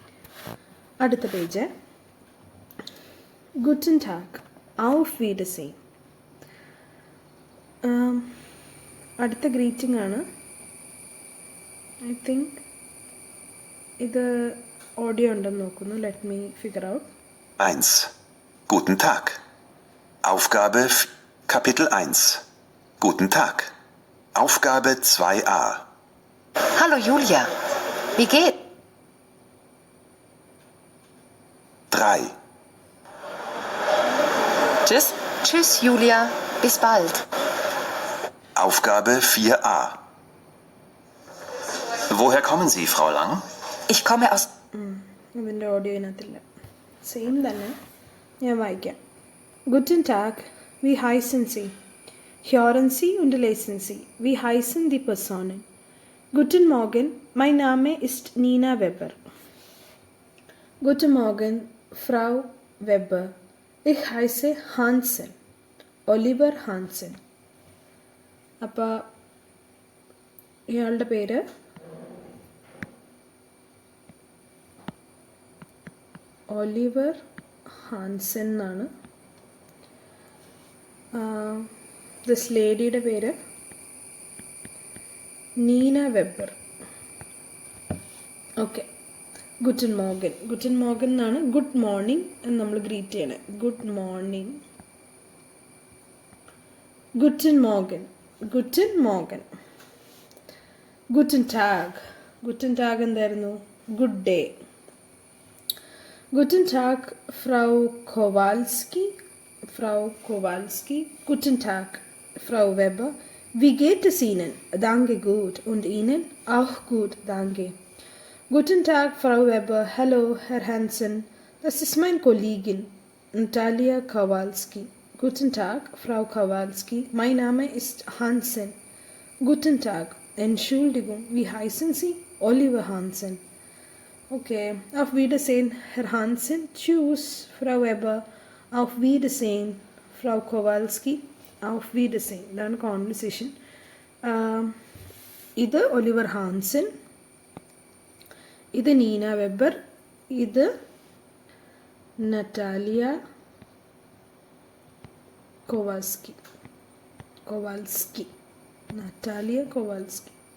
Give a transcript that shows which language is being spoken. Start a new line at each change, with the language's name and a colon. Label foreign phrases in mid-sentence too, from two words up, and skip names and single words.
Malayalam: അടുത്ത പേജ്.
German: Guten Tag. Auf Wiedersehen.
Malayalam: അടുത്ത ഗ്രീറ്റിംഗ് ആണ്.
English: I think
Malayalam: ഇത് ഓഡിയോ ഉണ്ടെന്ന് നോക്കുന്നു.
English: Let me figure out.
German: 1. Guten Tag. Aufgabe Kapitel 1. Guten Tag. Aufgabe 2a. Hallo Julia, wie geht's? 3. Tschüss. Tschüss Julia, bis bald. Aufgabe 4a. Woher kommen Sie, Frau Lang? Ich komme aus...
Malayalam: ഇതിൻ്റെ ഓഡിയോ ഇതിനകത്തില്ല. സെയിം തന്നെ ഞാൻ വായിക്കാം.
German: Guten Tag, wie heißen Sie? Hören Sie und lesen Sie. Wie heißen die Personen? Guten Morgen, mein Name ist Nina Weber. Guten Morgen, Frau Weber. Ich heiße Hansen. Oliver Hansen.
Malayalam: അപ്പോൾ ഇയാളുടെ പേര് ഒലിവർ ഹാൻസൻ എന്നാണ്.
English: this lady's
Malayalam: പേര് നീന വെബർ. ഓക്കെ,
German: Guten Morgen. Guten Morgen
Malayalam: എന്നാണ്
English: good morning
Malayalam: എന്ന് നമ്മൾ ഗ്രീറ്റ് ചെയ്യണേ.
English: good morning,
German: Guten Morgen, Guten Morgen. Guten Tag. Guten Tag എന്തായിരുന്നു?
English: good day.
German: Guten Tag, Frau Kowalski. Frau Kowalski. Guten Tag, Frau Weber. Wie geht es Ihnen? Danke, gut. Und Ihnen? Auch gut, danke. Guten Tag, Frau Weber. Hallo, Herr Hansen. Das ist meine Kollegin, Natalia Kowalski. Guten Tag, Frau Kowalski. Mein Name ist Hansen. Guten Tag. Entschuldigung, wie heißen Sie? Oliver Hansen. Okay, auf Wiedersehen, Herr Hansen. Tschüss, Frau Weber. Auf Wiedersehen, Frau Kowalski. Auf Wiedersehen.
Malayalam: ഇതാണ് കോൺവെർസേഷൻ. ഇത് ഒലിവർ ഹാൻസൻ, ഇത് നീന വെബർ, ഇത് നറ്റാലിയ കോവാൽസ്കി. നറ്റാലിയ കോവാൽസ്കി.